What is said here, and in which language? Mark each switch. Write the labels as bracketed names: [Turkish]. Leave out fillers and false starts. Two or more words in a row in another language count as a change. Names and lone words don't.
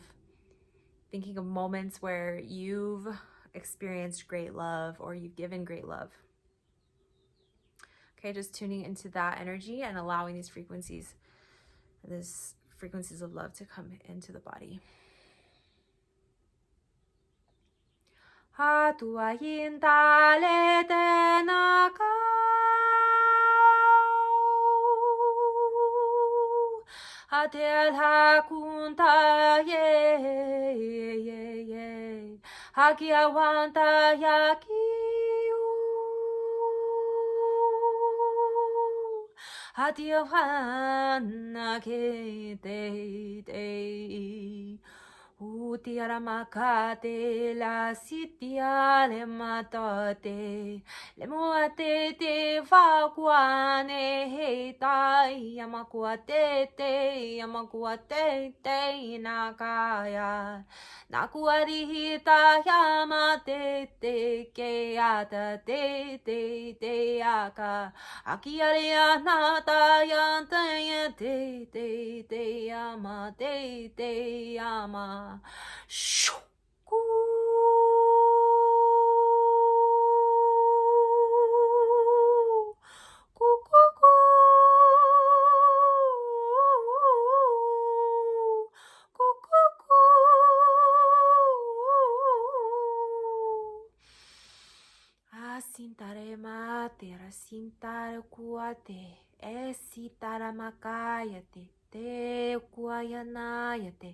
[English] Thinking of moments where you've experienced great love or you've given great love. Okay, just tuning into that energy and allowing these frequencies of love to come into the body. Atel hakunta ye hakiawanta yakiu hatiawana ke te Utiara makate la sitia le matate le moate te fakuane heitai yamakuate te nakaya nakuari hita yamate te keata te aka akiare anata yanta te yama te yama Shoo-ku. Ku-ku-ku. Ku-ku-ku. Asintare mate, rasintare kuate, esitara makayate, te kuayanayate.